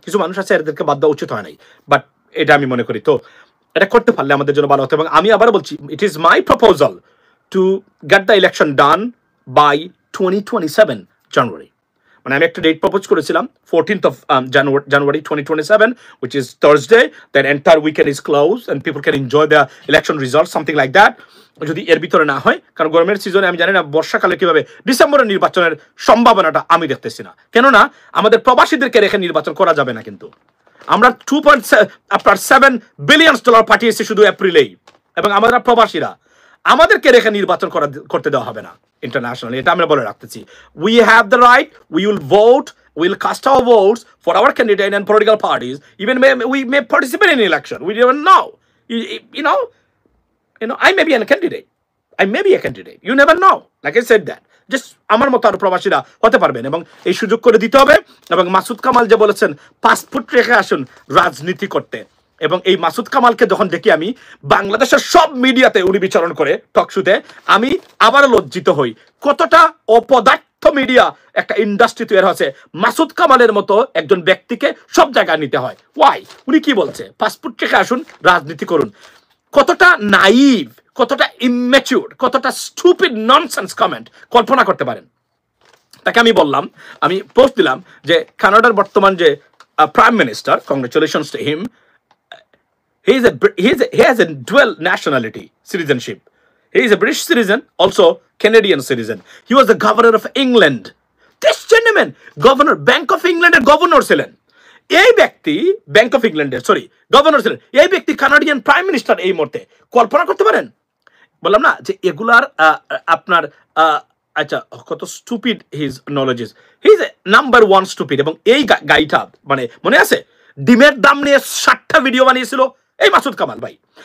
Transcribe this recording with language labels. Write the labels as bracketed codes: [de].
[bn] কিছু মানুষ আছে এদেরকে বাদ দেওয়া উচিত হয় নাই, বাট এটা আমি মনে করি তো এটা করতে পারলে আমাদের জন্য ভালো হতো। এবং আমি আবার বলছি, [en] It is my proposal to get the election done by 2027 January. [bn] মানে আমি একটা ডেট প্রপোজ করেছিলাম [en] 14th of January 2027, which is Thursday. Then entire weekend is closed and people can enjoy the election results, something like that. [bn] যদি এর ভিতরে না হয়, কারণ গরমের সিজনে আমি জানি না বর্ষাকালে কিভাবে ডিসেম্বরের নির্বাচনের সম্ভাবনাটা আমি দেখতেছি না। কেননা আমাদের প্রবাসীদেরকে রেখে নির্বাচন করা যাবে না, কিন্তু আমরা $2.7 বিলিয়ন পাঠিয়েছি শুধু এপ্রিলেই, এবং আমরা প্রবাসীরা আমাদেরকে রেখে নির্বাচন করতে দেওয়া হবে না ইন্টারন্যাশনালি, এটা আমরা বলে রাখতেছি। [en] We have the right, we will vote, we will cast our votes for our candidate and political parties. Even we may participate in election. We don't know. You know, I may be a candidate. I may be a candidate. You never know. Like I said that. [bn] Just আমার মতো আরো প্রবাসীরা হতে পারবেন, এবং এই সুযোগ করে দিতে হবে। এবং মাসুদ কামাল যে বলেছেন পাসপোর্ট রেখে আসুন রাজনীতি করতে, এবং এই মাসুদ কামালকে যখন দেখি আমি বাংলাদেশের সব মিডিয়াতে উনি বিচরণ করে টকশুতে, আমি আবার লজ্জিত হই কতটা অপদার্থ মিডিয়া একটা ইন্ডাস্ট্রি তৈরি হয়েছে মাসুদ কামালের মতো একজন ব্যক্তিকে সব জায়গায় নিতে হয়। ওয়াই? উনি কি বলছে? পাসপোর্ট রেখে আসুন রাজনীতি করুন। কতটা নাইভ, কতটা ইম্যাচিউর, কতটা স্টুপিড ননসেন্স কমেন্ট কল্পনা করতে পারেন? তাকে আমি বললাম, আমি পোস্ট দিলাম যে কানাডার বর্তমান যে prime minister, congratulations to him, [en] he has a dual nationality citizenship. He is a British citizen, also Canadian citizen. He was the governor of England. This gentleman, governor, Bank of England [bn] এর governor ছিলেন। এই ব্যক্তি bank of ইংল্যান্ডের governor ছিলেন। এই ব্যক্তি Canadian prime minister এই মুহূর্তে। কল্পনা করতে পারেন? বললাম না যে এগুলার আপনার আচ্ছা কত stupid [en] His knowledge is. He is number 1 stupid. [bn] এবং এই গাইটা মানে মনে আছে ডিমের দাম নিয়ে 60টা ভিডিও বানিয়েছিল এই মাসুদ কামাল ভাই।